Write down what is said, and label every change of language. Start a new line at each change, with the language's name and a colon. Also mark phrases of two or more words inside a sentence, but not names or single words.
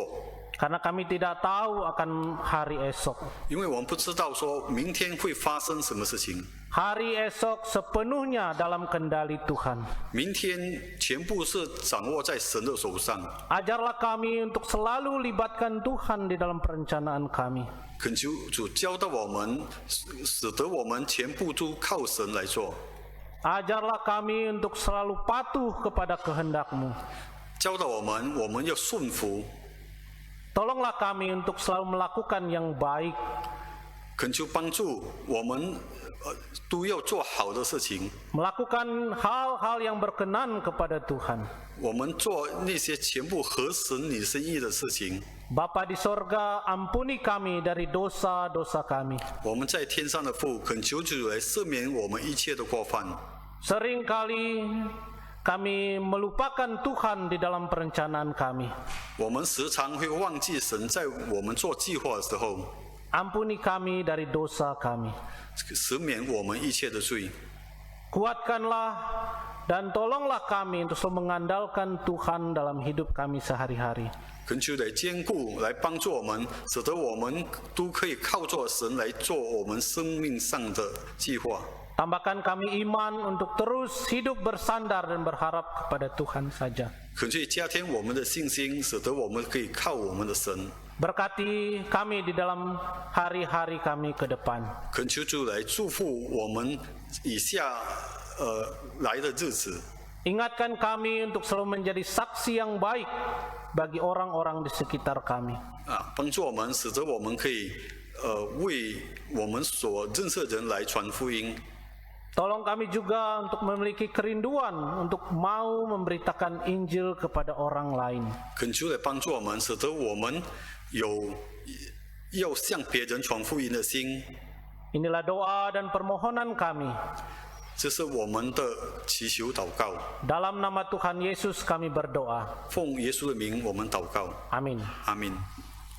Indonesian: Karena kami tidak tahu akan hari esok.
Chinese: 因为我们不知道说明天会发生什么事情。
Indonesian: Hari esok sepenuhnya dalam kendali Tuhan.
Chinese: 明天全部是掌握在神的手上。
Indonesian: Ajarlah kami untuk selalu libatkan Tuhan di dalam perencanaan kami.
Chinese: 恳求主教导我们，使得我们全部都靠神来做。
Indonesian: Ajarlah kami untuk selalu patuh kepada kehendak-Mu.
Chinese: 教导我们要顺服。
Indonesian: Tolonglah kami untuk selalu melakukan yang baik.
Chinese: 恳求帮助我们，都要做好的事情。
Indonesian: Melakukan hal-hal yang berkenan kepada Tuhan.
Chinese: 我们做那些全部合神你心意的事情。
Indonesian: Bapa di sorga, ampuni kami dari dosa-dosa kami.
Chinese: 我们在天上的父，恳求主来赦免我们一切的过犯。
Indonesian: Seringkali kami melupakan Tuhan di dalam perencanaan kami.
Chinese: 我们时常会忘记神在我们做计划的时候，
Indonesian: Ampuni kami dari dosa kami.
Chinese: 赦免我们一切的罪。
Indonesian: Kuatkanlah dan tolonglah kami untuk selalu mengandalkan Tuhan dalam hidup kami sehari-hari.
Chinese: 恳求来坚固，来帮助我们，使得我们都可以靠着神来做我们生命上的计划。
Indonesian: Tambahkan kami iman untuk terus hidup bersandar dan berharap kepada Tuhan saja.
Chinese: 恳求加添我们的信心，使得我们可以靠我们的神。
Indonesian: Berkati kami di dalam hari-hari kami ke depan.
Chinese: 恳求主来祝福我们以下来的日子。
Indonesian: Ingatkan kami untuk selalu menjadi saksi yang baik bagi orang-orang di sekitar kami.
Chinese: 帮助我们，使得我们可以为我们所认识的人来传福音。
Indonesian: Tolong kami juga untuk memiliki kerinduan untuk mau memberitakan Injil kepada orang lain.
Chinese: 恳求来帮助我们，使得我们有要向别人传福音的心。
Indonesian: Inilah doa dan permohonan kami.
Chinese: 这是我们的祈求祷告。
Indonesian: Dalam nama Tuhan Yesus kami berdoa.
Chinese: 奉耶稣的名，我们祷告。
Indonesian: Amin.
Chinese: 阿门。